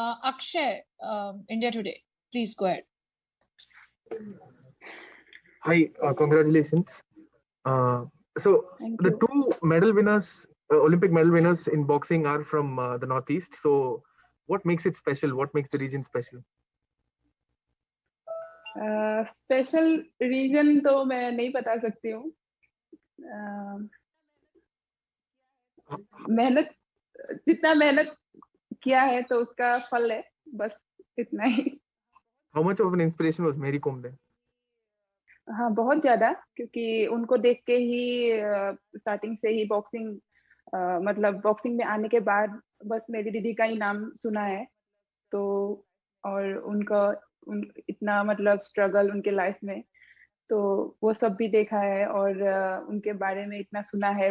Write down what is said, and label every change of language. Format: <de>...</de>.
<en>Akshay, India Today, please go ahead. Hi, congratulations. So Thank the you. two medal winners, Olympic medal winners in boxing are from the Northeast. So what makes it special? What makes the region special?</en> <hi>Special reason तो मैं नहीं बता सकती हूँ। मेहनत, जितना मेहनत किया है तो उसका फल है, बस इतना ही।</hi> <en>How much of an inspiration was Mary Kom then?</en> <hi>हाँ बहुत ज्यादा, क्योंकि उनको देख के ही स्टार्टिंग से ही बॉक्सिंग मतलब बॉक्सिंग में आने के बाद बस मेरी दीदी का ही नाम सुना है। तो और उनका इतना मतलब स्ट्रगल उनके लाइफ में, तो वो सब भी देखा है और उनके बारे में इतना सुना है।</hi>